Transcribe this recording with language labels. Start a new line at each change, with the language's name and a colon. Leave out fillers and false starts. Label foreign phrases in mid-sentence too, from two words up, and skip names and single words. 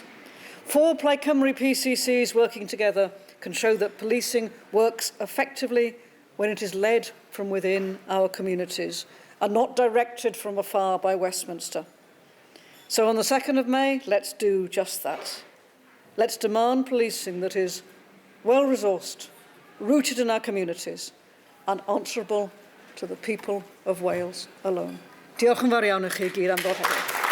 English: 4 Plaid Cymru PCCs working together can show that policing works effectively when it is led from within our communities and not directed from afar by Westminster. So on the 2nd of May, let's do just that. Let's demand policing that is well-resourced, rooted in our communities and answerable to the people of Wales alone.
Welsh: Diolch yn fawr iawn i chi gyd am ddod heddiw.